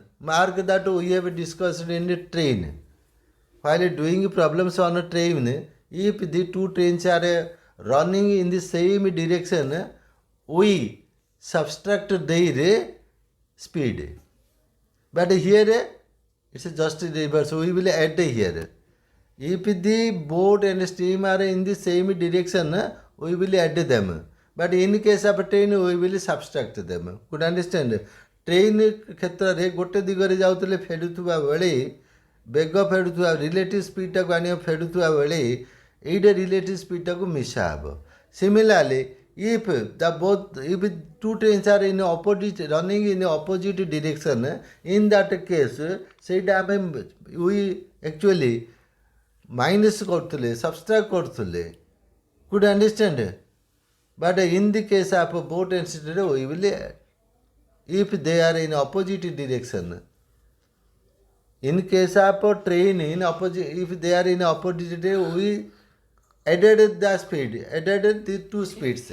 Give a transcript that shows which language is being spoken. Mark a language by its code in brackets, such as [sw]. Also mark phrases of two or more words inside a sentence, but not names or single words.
[en] Mark that we have discussed in the train. While doing problems on a train, if the two trains are running in the same direction, we subtract their speed. But here it's just reverse. We will add here. If the boat and steam are in the same direction, we will add them. But in case of a train, we will subtract them. Could you understand? [or] Train କ୍ଷେତ୍ରରେ ଗୋଟେ ଦିଗରେ ଯାଉଥିଲେ ଫେରୁଥିବା ବେଳେ ବେଗ ଫେରୁଥିବା [en] relative speedଟାକୁ [or] ଆଣିବ ଫେରୁଥିବା ବେଳେ ଏଇଟା [en] relative speedଟାକୁ [or] ମିଶା ହେବ. [en] Similarly, if two trains are in opposite running in opposite direction, in that case [or] ସେଇଟା ଆମେ [en] we actually minus କରୁଥିଲେ, subtract କରୁଥିଲେ. Could you understand? But in the case of boat and steamer, we will if they are in opposite direction. In case of a train in opposite, if they are in opposite direction, we added the speed, added the two speeds.